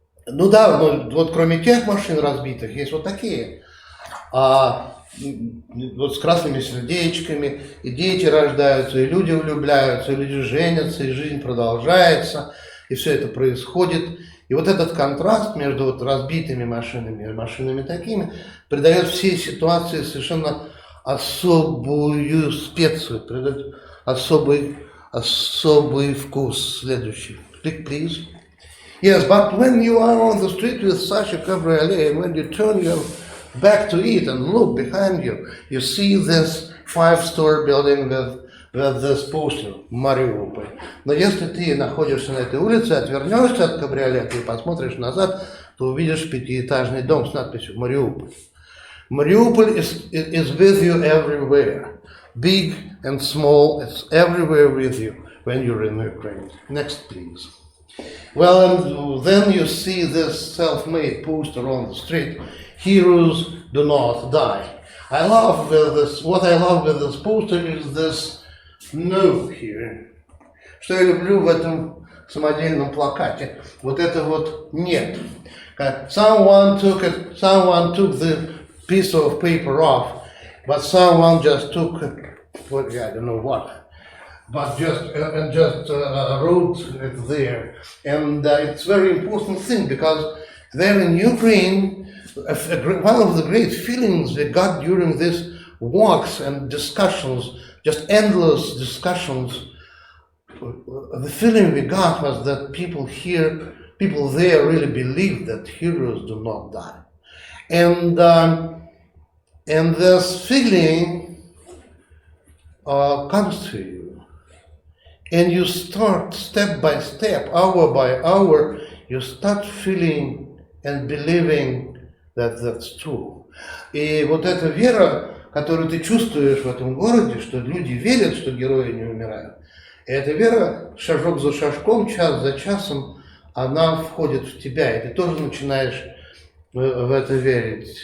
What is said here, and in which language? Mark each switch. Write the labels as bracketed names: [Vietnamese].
[Russian] Вот кроме тех машин разбитых, есть вот такие, вот с красными сердечками, и дети рождаются, и люди влюбляются, и люди женятся, и жизнь продолжается, и все это происходит. И вот этот контраст между вот разбитыми машинами и машинами такими придает всей ситуации совершенно особую специю, придает особый вкус. Следующий. [English] Click, please. Yes, but when you are on the street with such a cabriolet, and when you turn your back to it and look behind you, you see this 5-story building with this poster Mariupol. [Russian] Но если ты находишься на этой улице, отвернешься от кабриолета и посмотришь назад, то увидишь пятиэтажный дом с надписью Mariupol. [English] Mariupol is with you everywhere. Big and small, it's everywhere with you when you're in Ukraine. Next, please. Well, and then you see this self-made poster on the street. Heroes do not die. I love this. What I love with this poster is this note here. [Russian] Что я люблю в этом самодельном плакате? Вот это вот нет. [English] Someone took the piece of paper off, but someone just took, I don't know what, but just wrote it there. And it's a very important thing because there in Ukraine, one of the great feelings we got during these walks and discussions, just endless discussions, the feeling we got was that people there really believe that heroes do not die. And this feeling comes to you. And you start step by step, hour by hour, you start feeling and believing that that's true. [Russian] И вот эта вера, которую ты чувствуешь в этом городе, что люди верят, что герои не умирают, и эта вера шажок за шажком, час за часом, она входит в тебя, и ты тоже начинаешь в это верить.